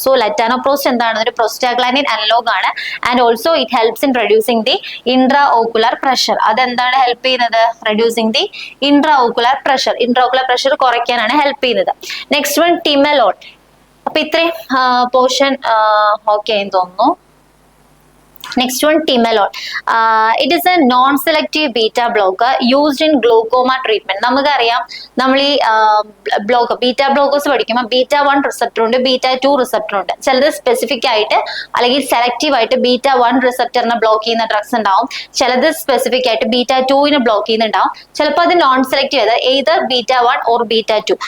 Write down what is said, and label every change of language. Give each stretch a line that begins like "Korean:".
Malayalam: So ലെറ്റാനോപ്രോസ്റ്റ് എന്താണ്? ഒരു പ്രൊസ്റ്റാഗ്ലാൻഡിൻ analogue ആണ്.
English: And also it helps in reducing the intra ocular pressure.
Malayalam: അതെന്താണ് ഹെൽപ്പ് ചെയ്യുന്നത്?
English: Reducing the intra ocular pressure.
Malayalam: Intra ocular pressure കുറയ്ക്കാനാണ് help ചെയ്യുന്നത്. Next one ടിമലോൺ. അപ്പൊ ഇത്രയും പോർഷൻ ഓക്കെ എന്ന് തോന്നുന്നു.
English: Next one, Timolol. It is a non-selective beta blocker used in glaucoma treatment.
Malayalam: നമുക്കറിയാം നമ്മൾ ഈ ബീറ്റ ബ്ലോക്കേഴ്സ് പഠിക്കുമ്പോൾ β1 റിസപ്റ്റർ ഉണ്ട്, β2 റിസപ്റ്റർ ഉണ്ട്. ചിലത് സ്പെസിഫിക് ആയിട്ട് അല്ലെങ്കിൽ സെലക്റ്റീവ് ആയിട്ട് β1 റിസപ്റ്ററിനെ ബ്ലോക്ക് ചെയ്യുന്ന ഡ്രഗ്സ് ഉണ്ടാവും. ചിലത് സ്പെസിഫിക് ആയിട്ട് β2നെ ബ്ലോക്ക് ചെയ്യുന്നുണ്ടാവും. ചിലപ്പോൾ അത് നോൺ സെലക്റ്റീവ്, അതായത്
English: either β1 or β2.